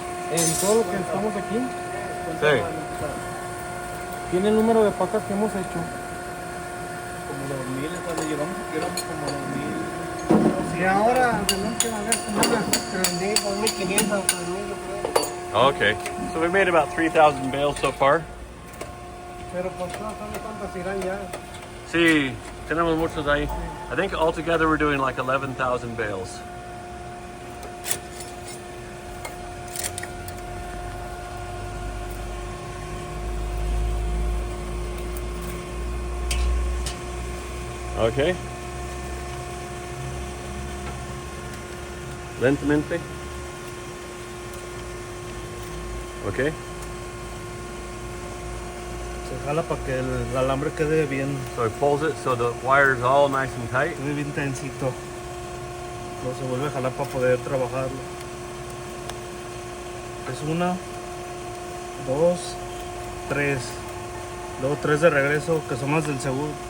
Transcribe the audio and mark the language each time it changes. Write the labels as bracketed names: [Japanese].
[Spanish] en todo lo que estamos aquí, Sí. tiene el número de pacas que hemos hecho. Como 2000, cuando llegamos como 2000. Y ahora tenemos que valer como unas 3,000, 2,500, 3,000, yo creo. [English] Okay. So we made about 3,000 bales so far. [Spanish] Pero pues no sabe cuántas irán ya. Sí, tenemos muchos ahí. [English] I think altogether we're doing like 11,000 bales. Okay. [Spanish] Lentamente. [English] Okay. [Spanish] Se jala para que el alambre quede bien, [English] So it pulls it so the wire's all nice and tight. [Spanish] quede bien tensito. Luego se vuelve a jalar para poder trabajarlo. Es una, dos, tres. Luego tres de regreso, que son más del seguro.